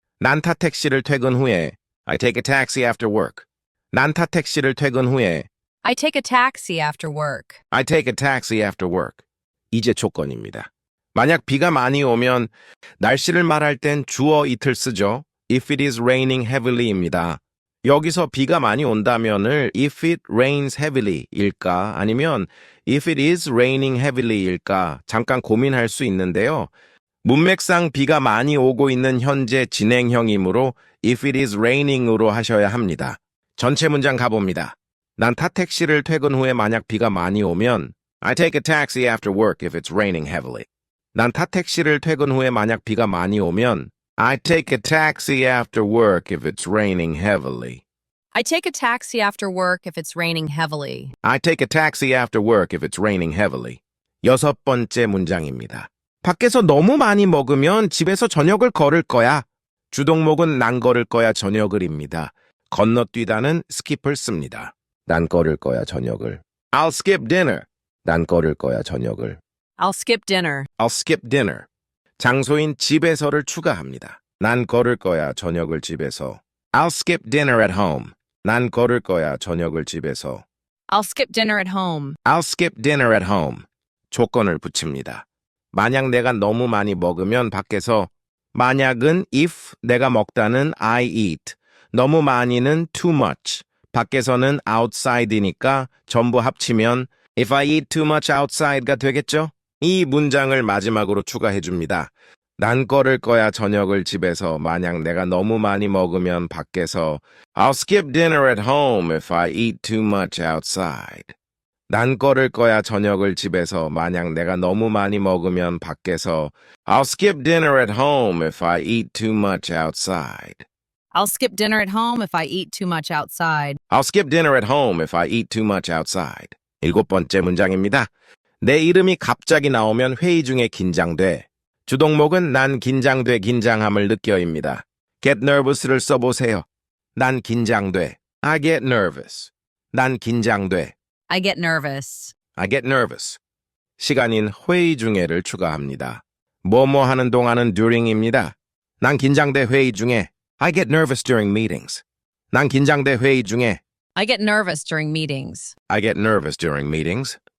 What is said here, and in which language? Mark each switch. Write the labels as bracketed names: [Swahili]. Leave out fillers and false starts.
[Korean] 난 타 택시를 퇴근 후에 [English] I take a taxi after work. [Korean] 난 타 택시를 퇴근 후에 [English] I take a taxi after work. I take a taxi after work. [Korean] 이제 조건입니다. 만약 비가 많이 오면 날씨를 말할 땐 주어 it을 쓰죠. [English] If it is raining heavily입니다. [Korean] 여기서 비가 많이 온다면을 [English] if it rains heavily [Korean] 일까 아니면 [English] if it is raining heavily [Korean] 일까 잠깐 고민할 수 있는데요. 문맥상 비가 많이 오고 있는 현재 진행형이므로 [English] if it is raining [Korean] 으로 하셔야 합니다. 전체 문장 가봅니다. 난 타 택시를 퇴근 후에 만약 비가 많이 오면 [English] I take a taxi after work if it's raining heavily. [Korean] 난 타택시를 퇴근 후에 만약 비가 많이 오면 [English] I take a taxi after work if it's raining heavily. I take a taxi after work if it's raining heavily. I take a taxi after work if it's raining heavily. [Korean] 여섯 번째 문장입니다. 밖에서 너무 많이 먹으면 집에서 저녁을 걸을 거야. 주동목은 난 걸을 거야 저녁을입니다. 건너뛰다는 skip을 씁니다. 난 걸을 거야 저녁을. [English] I'll skip dinner. [Korean] 난 걸을 거야 저녁을. [English] I'll skip dinner. I'll skip dinner. [Korean] 장소인 집에서를 추가합니다. 난 걸을 거야 저녁을 집에서. [English] I'll skip dinner at home. [Korean] 난 걸을 거야 저녁을 집에서. [English] I'll skip dinner at home. I'll skip dinner at home. [Korean] 조건을 붙입니다. 만약 내가 너무 많이 먹으면 밖에서 만약은 if 내가 먹다는 [English] I eat. [Korean] 너무 많이는 [English] too much. [Korean] 밖에서는 outside이니까 전부 합치면 [English] if I eat too much outside [Korean] 가 되겠죠? 이 문장을 마지막으로 추가해 줍니다. 난 걸을 거야 저녁을 집에서 만약 내가 너무 많이 먹으면 밖에서 [English] I'll skip dinner at home if I eat too much outside. [Korean] 난 걸을 거야 저녁을 집에서 만약 내가 너무 많이 먹으면 밖에서 [English] I'll skip dinner at home if I eat too much outside. I'll skip dinner at home if I eat too much outside. I'll skip dinner at home if I eat too much outside. [Korean] 일곱 번째 문장입니다. 내 이름이 갑자기 나오면 회의 중에 긴장돼. 주동목은 난 긴장돼 긴장함을 느껴입니다. [English] get nervous [Korean] 를 써보세요. 난 긴장돼. [English] I get nervous. [Korean] 난 긴장돼. [English] I get nervous. I get nervous. [Korean] 시간인 회의 중에를 추가합니다. 뭐뭐 하는 동안은 during입니다. 난 긴장돼 회의 중에. [English] I get nervous during meetings. [Korean] 난 긴장돼 회의 중에. [English] I get nervous during meetings. I get nervous during meetings.